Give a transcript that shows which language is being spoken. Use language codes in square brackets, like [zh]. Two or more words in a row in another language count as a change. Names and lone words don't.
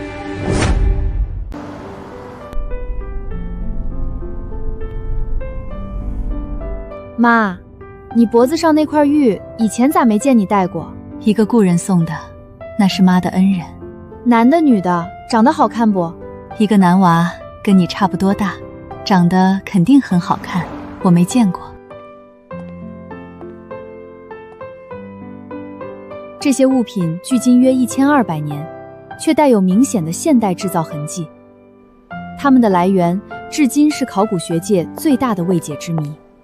[zh] 媽，你脖子上那塊玉，以前咋沒見你戴過？一個故人送的，那是媽的恩人。男的女的，長得好看不？一個男娃，跟你差不多大，長得肯定很好看，我沒見過。這些物品距今約1200年，卻帶有明顯的現代製造痕跡。它們的來源至今是考古學界最大的未解之謎。